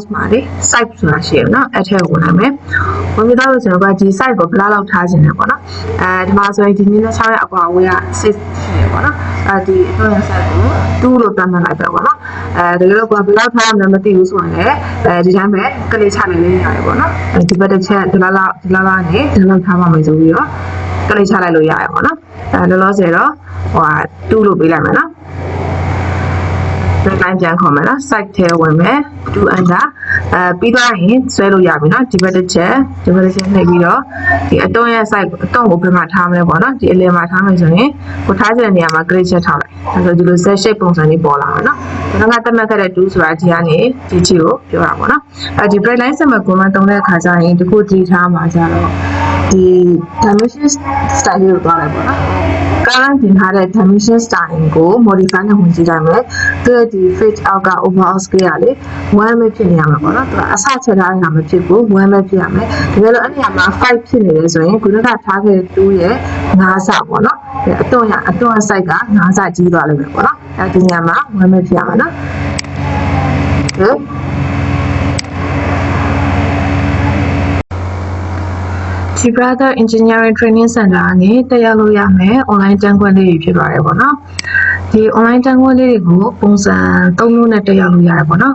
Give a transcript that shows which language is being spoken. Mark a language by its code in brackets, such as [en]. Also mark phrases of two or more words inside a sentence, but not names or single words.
[my] မှာလေ site ဆိုတာရှိရနော်အဲ့ထဲကိုဝင်လာမယ်ဝင်ပြီးတော့ဆိုတော့ဒီ site ကိုဘယ်လောက်ထားခြင်းလဲပေါ့နော်ဒီမှာဆိုရင်ဒီနည်းနဲ့6ရဲ့အကွာအဝေးက6ရှိရပေါ့နော်ဒီအတုံးရ site ကို2လို့တတ်မှတ်လိုက်ပဲပေါ့နော်တကယ်လို့ကဘယ်လောက်ထားရမလဲမသိဘူးဆိုရင်လည်းဒီတိုင်းပဲကလေးချလိုက်လေးရတယ်ပေါ့နော်ဒီဘက်တစ်ချက်ဒီလောက်နဲ့ဒီလောက်ထားပါမယ်ဆိုပြီးတော့ကလေးချလိုက်လို့ရတယ်ပေါ့နော်လောလောဆယ်တော့2လို့ပေးလိုက်မယ်နော် line ပြန်ခေါ်မယ်နော် site ထဲဝင်မယ် [en] to enter [my] ပြီးသွားရင်ဆွဲလို့ရပြီနော်ဒီဘက်တစ်ချက်နှိပ်ပြီးတော့ဒီအတုံးရဲ့ site အတုံးကိုဘယ်မှာထားမလဲပေါ့နော်ဒီအလယ်မှာထားမယ်ဆို ရင်ကိုထားချင်တဲ့နေရာမှာ grid ချက်ထားလိုက်ဒါဆိုဒီလို [en] set shape [my] ပုံစံလေးပေါ်လာမှာနော်ဒါကတတ်မှတ်ခဲ့တဲ့2ဆိုတာဒီကနေဒီချီကိုပြောတာပေါ့နော် ဒီ [en] break line [my] ဆက်မှာကိုမှတုံးတဲ့အခါကျရင်ဒီခုဒီထားမှာကြတော့ဒီ [en] dimension style [my] ကိုသွားလိုက်ပေါ့နော်current တင်ထားတဲ့ [en] dimension style [my] ကို modify နဲ့ဝင်ကြည့်လိုက်မယ်သူရဲ့ဒီ [en] fit out [my] က [en] overall scale [my] ကလေ1ပဲဖြစ်နေရမှာပေါ့နော်သူကအစချက်ထားတာမဖြစ်ဘူး1ပဲဖြစ်ရမယ်တကယ်လို့အဲ့ဒီမှာ5ဖြစ်နေတယ်ဆိုရင်ခုနကထားခဲ့တဲ့2ရဲ့5ဆပေါ့နော်အတွန်း site က5ဆကြီးသွားလိမ့်မယ်ပေါ့နော်အဲဒီညမှာ1ပဲဖြစ်ရမှာနော် G Brother Engineering Training Center ကနေတက်ရောက်လို့ရမယ် online တန်းခွင့်လေးတွေဖြစ်ပါတယ်ပေါ့နော်ဒီ online တန်းခွင့်လေးတွေကိုပုံစံ3မျိုးနဲ့တက်ရောက်လို့ရတယ်ပေါ့နော်